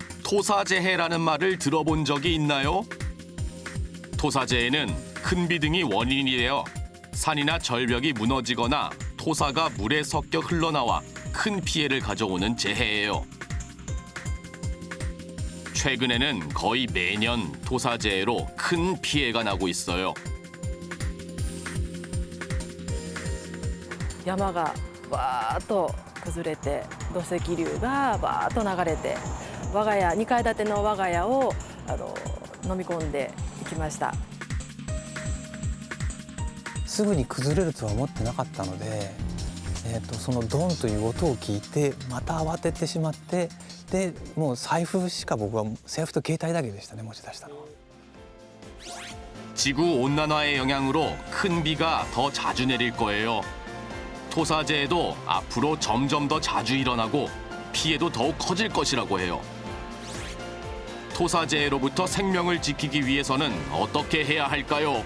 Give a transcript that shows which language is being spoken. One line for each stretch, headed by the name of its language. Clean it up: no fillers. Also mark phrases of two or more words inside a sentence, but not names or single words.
Korean: 토사재해라는 말을 들어본 적이 있나요? 토사재해는 큰 비등이 원인이 되어 산이나 절벽이 무너지거나 토사가 물에 섞여 흘러나와 큰 피해를 가져오는 재해예요. 최근에는 거의 매년 토사재해로 큰 피해가 나고 있어요.
Japanese: 山がわーっと崩れて土石流がわーっと流れて我が家2階建ての我が家を飲み込んでいきました。すぐに崩れるとは思ってなかったので、そのドンという音を聞いてまた慌ててしまって、でもう財布しか僕は財布と携帯だけでしたね、持ち出したのは。
Korean: 지구온난화의 영향으로 큰 비가 더 자주 내릴 거예요. 토사재해도 앞으로 점점 더 자주 일어나고 피해도 더욱 커질 것이라고 해요. 토사재해로부터 생명을 지키기 위해서는 어떻게 해야 할까요?